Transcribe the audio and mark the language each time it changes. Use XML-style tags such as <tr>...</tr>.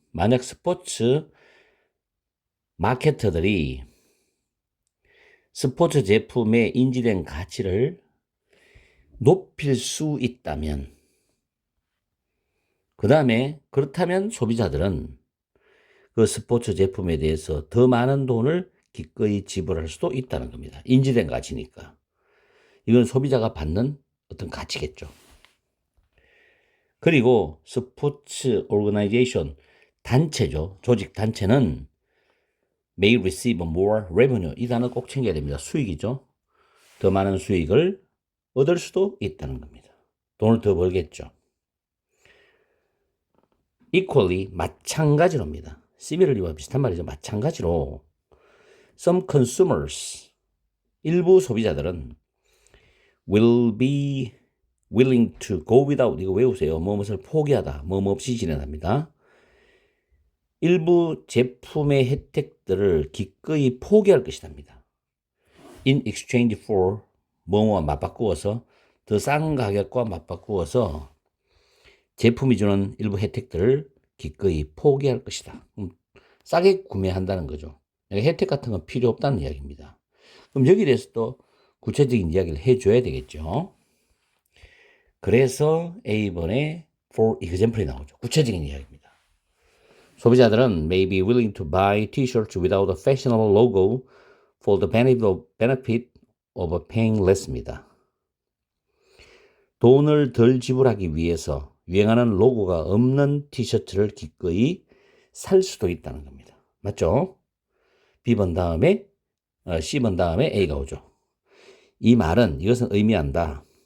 <ko>만약 스포츠 마케터들이 스포츠 제품에 인지된 가치를 높일 수 있다면, 그 다음에 그렇다면 소비자들은 그 스포츠 제품에 대해서 더 많은 돈을 기꺼이 지불할 수도 있다는 겁니다. 인지된 가치니까. 이건 소비자가 받는 어떤 가치겠죠. 그리고 스포츠 오르가나이제이션, 단체죠. 조직 단체는</ko> <en>may receive more revenue.</en> <ko>이 단어 꼭 챙겨야 됩니다. 수익이죠. 더 많은 수익을 얻을 수도 있다는 겁니다. 돈을 더 벌겠죠. equally, 마찬가지로입니다. similarly와 비슷한 말이죠. 마찬가지로</ko> <en>some consumers,</en> <ko>일부 소비자들은</ko> <en>will be willing to go without,</en> <ko>이거 외우세요. 무엇을 포기하다, 뭐 없이 지내답니다. 일부 제품의 혜택들을 기꺼이 포기할 것이답니다.</ko> <en>in exchange for,</en> <ko>뭐뭐와 맞바꾸어서, 더 싼 가격과 맞바꾸어서 제품이 주는 일부 혜택들을 기꺼이 포기할 것이다. 싸게 구매한다는 거죠. 혜택 같은 건 필요 없다는 이야기입니다. 그럼 여기에 대해서 또 구체적인 이야기를 해줘야 되겠죠. 그래서 A번에</ko> <en>for example</en> <ko>이 나오죠. 구체적인 이야기입니다. 소비자들은</ko> <en>may be willing to buy t-shirts without a fashionable logo for the benefit of paying less입니다.</en> <ko>돈을 덜 지불하기 위해서 유행하는 로고가 없는 티셔츠를 기꺼이 살 수도 있다는 겁니다. 맞죠? B번 다음에 C번 다음에 A가 오죠. 이 말은 이것은 의미한다.</ko>